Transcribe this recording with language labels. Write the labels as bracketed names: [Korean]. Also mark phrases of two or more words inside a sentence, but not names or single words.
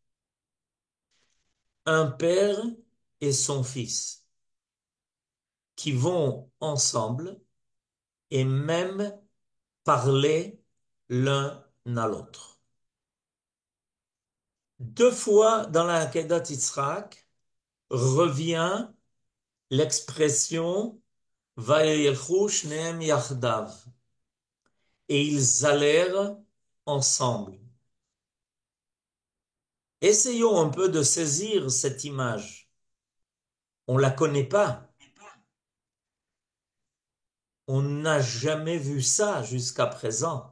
[French] Un père et son fils qui vont ensemble et même parler l'un à l'autre. Deux fois dans la Hakedat Yitzhak revient l'expression [Hebrew] וילכו שניהם יחדו, [French] et ils allèrent ensemble. Essayons un peu de saisir cette image. On la connaît pas. On n'a jamais vu ça jusqu'à présent.